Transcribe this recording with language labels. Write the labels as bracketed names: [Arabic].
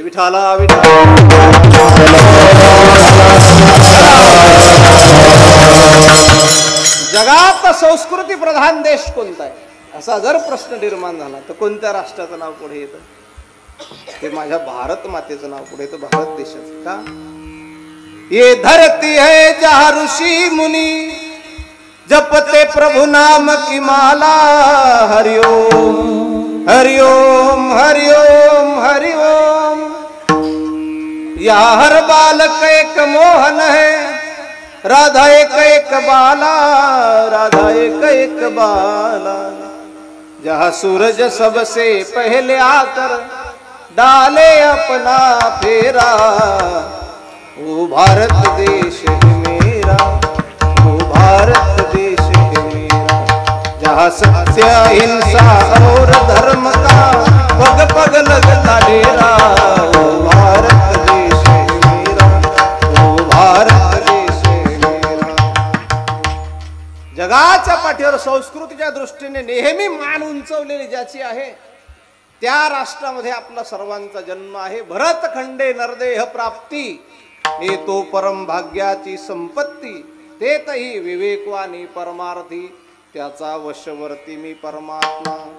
[Marathi] विठाला विठाला. जगात संस्कृती प्रधान देश कोणता आहे असा जर प्रश्न निर्माण झाला तर कोणत्या राष्ट्राचं नाव पुढे येतं? ते माझ्या भारत मातेचं नाव पुढे येतं, भारत देशाचं. का? [Hindi] ये धरती है जहाँ ऋषि मुनि जपते प्रभु नाम की माला. हरिओम हरिओम हरिओम हरिओम. यहाँ हर बालक एक मोहन है, राधा एक एक बाला, राधा एक एक बाला. जहाँ सूरज सबसे पहले आकर डाले अपना फेरा, वो भारत देश है मेरा, वो भारत देश है मेरा. जहाँ सत्य अहिंसा और धर्म का पग पग लगता डेरा, वो भारत देश है मेरा, वो भारत देश है मेरा. [Marathi] जगाच्या पाठीवर संस्कृतीच्या दृष्टीने नेहमी मान उंचवलेली ज्याची आहे त्या राष्ट्रामध्ये आपला सर्वांचा जन्म आहे. भरतखंडे नरदेह प्राप्ती, हे तो परम भाग्याची संपत्ती. तेतही विवेकवानी परमार्थी, त्याचा वशवर्ती मी परमात्मा.